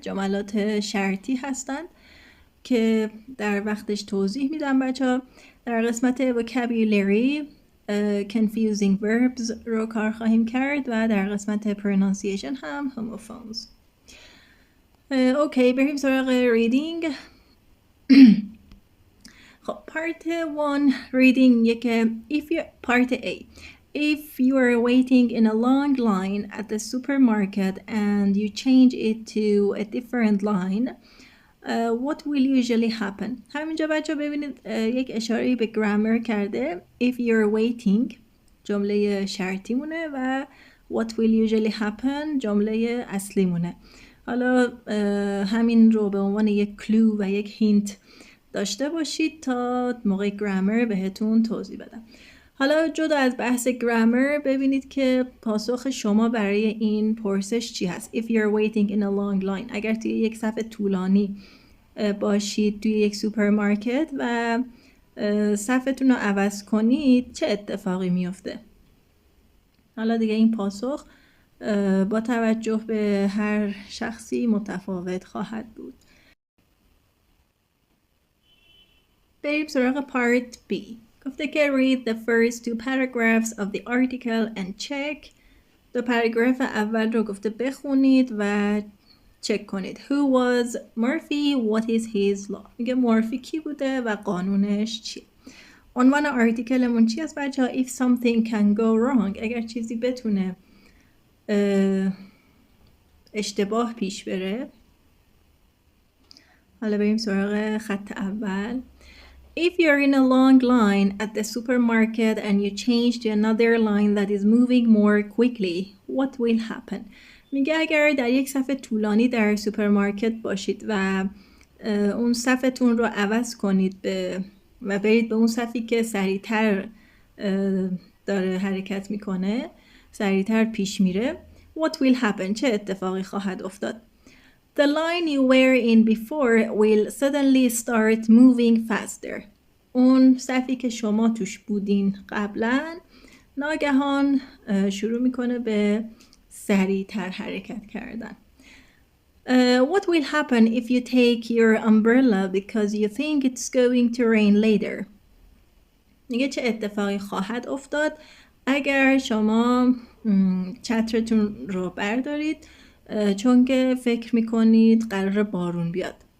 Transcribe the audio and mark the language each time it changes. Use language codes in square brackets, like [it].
[fa] جملات شرطی هستند که در وقتش توضیح میدم بچه‌ها. در قسمت vocabulary confusing verbs رو کار خواهیم کرد و در قسمت pronunciation هم homophones. اوکی، بریم سراغ reading. خب part 1 reading یک part A. [en] If you are waiting in a long line at the supermarket and you change it to a different line, what will usually happen? [fa] همینجا بچه ببینید یک اشاره به گرامر کرده. [en] If you're waiting [fa] جمله شرطی مونه و [en] what will usually happen [fa] جمله اصلی مونه. حالا همین رو به عنوان یک کلو و یک هینت داشته باشید تا موقع گرامر بهتون توضیح بدم. حالا جدا از بحث گرامر ببینید که پاسخ شما برای این پرسش چی هست. [en] If you're waiting in a long line، [fa] اگر توی یک صف طولانی باشید توی یک سوپرمارکت و صفتون رو عوض کنید چه اتفاقی میفته؟ حالا دیگه این پاسخ با توجه به هر شخصی متفاوت خواهد بود. بریم سراغ پارت B. گفته که [en] read the first two paragraphs of the article and check. [fa] دو پاراگراف اول رو گفته بخونید و چک کنید. [en] Who was Murphy? What is his law? [fa] میگه مورفی کی بوده و قانونش چیه؟ عنوان آرتیکلمون چی است بچه ها؟ [en] If something can go wrong. [fa] اگر چیزی بتونه اشتباه پیش بره. حالا بریم سراغ خط اول. [en] If you're in a long line at the supermarket and you change to another line that is moving more quickly, what will happen? [fa] میگه اگر در یک صف طولانی در سوپرمارکت باشید و اون صفتون رو عوض کنید و برید به اون صفی که سریعتر داره حرکت میکنه، سریعتر پیش میره، [en] what will happen؟ [fa] چه اتفاقی خواهد افتاد؟ [en] The line you were in before will suddenly start moving faster. [fa] اون صفی که شما توش بودین قبلا ناگهان شروع میکنه به سریعتر حرکت کردن. [en] What will happen if you take your umbrella because you think it's going to rain later? [fa] میگه چه اتفاقی خواهد افتاد اگر شما چترتون رو بردارید چون که فکر میکنید قرار بارون بیاد.